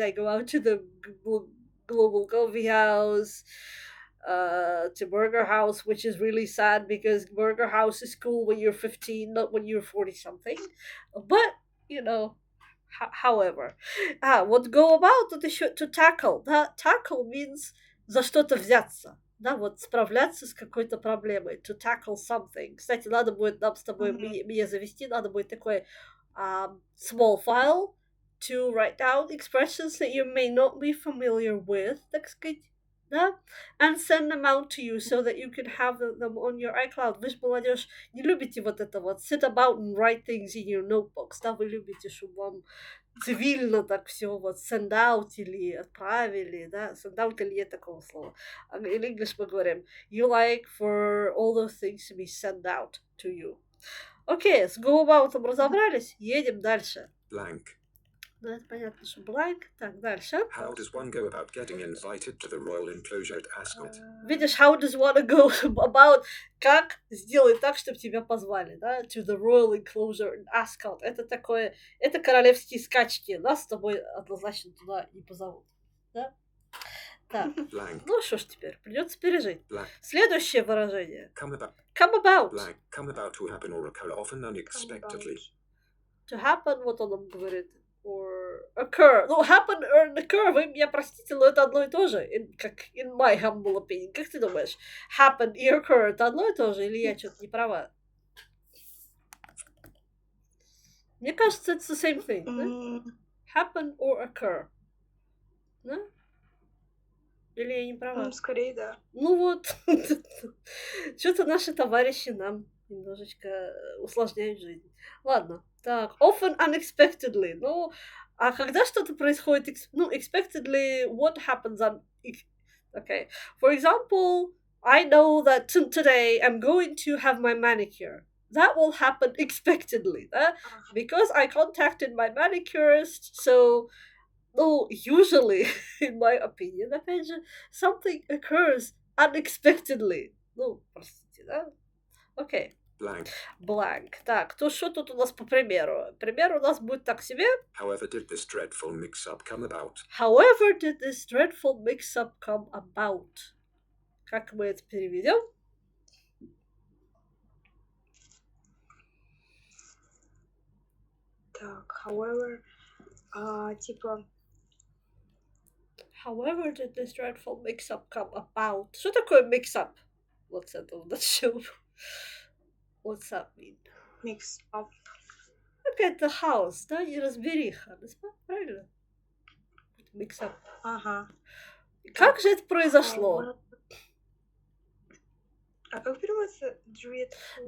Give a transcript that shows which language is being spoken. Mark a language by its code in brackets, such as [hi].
[en] I go out to the Global Coffee House, to Burger House, which is really sad because Burger House is cool when you're 15, not when you're 40 something. But, you know, however. [ru] Вот [en] go about, это еще to tackle. [ru] Да? Tackle means за что-то взяться. Да, вот справляться с какой-то проблемой. [en] To tackle something. [ru] Кстати, надо будет нам с тобой, мне завести, надо будет такой [en] small file to write down expressions that you may not be familiar with, [ru] так сказать. Да? [en] And send them out to you so that you can have them on your iCloud. [ru] Вы же, молодежь, не любите вот это вот [en] sit about and write things in your notebooks. [ru] Да, вы любите, чтобы вам цивильно так все вот send out или отправили, да? Send out или нет такого слова. [en] In English [ru] мы говорим [en] you like for all those things to be sent out to you. [ru] Окей, с go about разобрались, едем дальше. [en] Blank. [ru] Ну, это понятно, что blank. Так, дальше. [en] How does one go about getting invited to the royal enclosure at Ascot? [ru] Видишь, [en] how does one go about, [ru] как сделать так, чтобы тебя позвали, да, [en] to the royal enclosure in Ascot. [ru] Это такое, это королевские скачки, нас с тобой однозначно туда не позовут, да? Так, [en] Blank. [ru] ну что ж теперь, придется пережить. [en] Blank. [ru] Следующее выражение. [en] Come about. Come about. Blank. Come about to happen or occur often unexpectedly. To happen, [ru] вот он нам говорит. [en] Or occur. [ru] Ну, happen or occur, вы меня простите, но это одно и то же. Как [en] in my humble opinion. [ru] Как ты думаешь? Happen и occur это одно и то же? Или я что-то не права? Мне кажется, [en] it's the same thing. [ru] Да? М, [en] Happen or occur. [ru] Да? Или я не права? Скорее, да. Ну вот, что-то наши товарищи нам немножечко усложняют жизнь. Ладно, так, [en] often unexpectedly. [ru] Ну, а когда что-то происходит, ну, [en] expectedly, what happens on... Okay, for example, I know that today I'm going to have my manicure. That will happen expectedly, да? [ru] Ага. [en] Because I contacted my manicurist, so ну, usually, in my opinion, [ru] опять же, [en] something occurs unexpectedly. [ru] Ну, простите, да? Окей. [en] Blank. Blank. [ru] Так, то что тут у нас по примеру? Пример у нас будет так себе. [en] However did this dreadful mix-up come about? However did this dreadful mix-up come about? [ru] Как мы это переведем? Так, however, типа, [en] However did this dreadful mix-up come about? [ru] Что такое mix-up? Вот с этого начнем. [en] What's that mean? mix up. [ru] Какая-то хаос, да, неразбериха. Правильно? Mix-up. Ага. Как же это произошло? However- А как переводится dreadful?